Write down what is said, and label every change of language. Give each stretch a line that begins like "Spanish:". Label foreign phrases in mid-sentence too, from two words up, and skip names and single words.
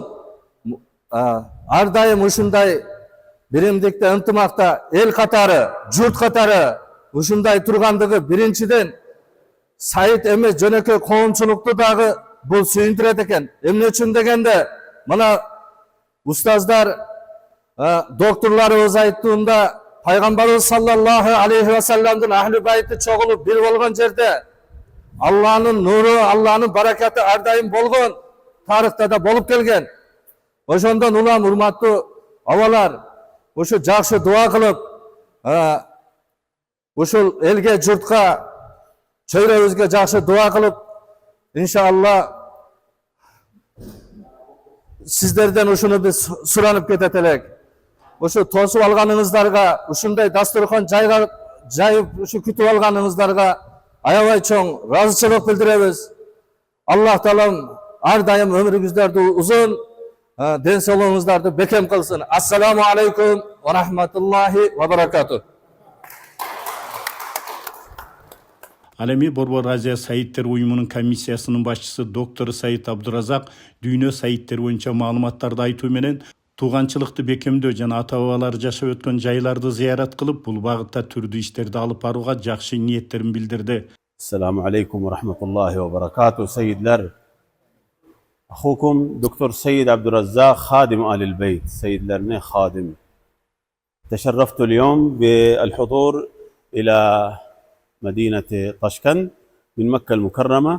Kyrgyz: Ар дайым ушундай биримдикте, ынтымакта эл катары, журт катары ушундай тургандыгы биринчиден сайит эмес жөнөкөй коомчулукту дагы бул сүйүндүрөт экен. Эмне үчүн дегенде, мына устаздар, докторлорубуз айттыгында пайгамбарыбыз
Arabic: صلى الله عليه
Kyrgyz: ва салламдын ахли байты чогулуп бир болгон жерде Алланын нуру, Алланын баракаты ар дайым болгон, тарыхта да болуп келген. Ошондон улам урматтуу абалар, ушу жакшы дуа кылып, ушул элге журтка чөйрөбүзгө жакшы дуа кылып, иншалла сиздерден ушуну биз суранып кетет элек. Ушу тосуп алганыңыздарга, ушундай дастуркан жайып ушу күтүп алганыңыздарга аябай чоң ыраазычылык билдиребиз. Аллах таалам ар дайым өмүрүңүздөрдү узун, ден соолугуңуздарды бекем кылсын.
Arabic: السلام عليكم ورحمة الله وبركاته.
Kyrgyz: Ал эми Борбор Азия сайыттер уюмунун комиссиясынын башчысы доктор Саид Абдуразак дүйнө сайыттер боюнча маалыматтарды айтуу менен тууганчылыкты бекемдөө жана ата бабалар жашап өткөн жайларды зыярат кылып, бул багытта түрдүү иштерди алып барууга жакшы ниеттерин билдирди.
Arabic: السلام عليكم ورحمة الله وبركاته. Seyyidler, أخوكم دكتور سيد عبد الرزاق خادم آل البيت. سيدlerine خادم. تشرفت اليوم بالحضور إلى مدينة طشقند من مكة المكرمة.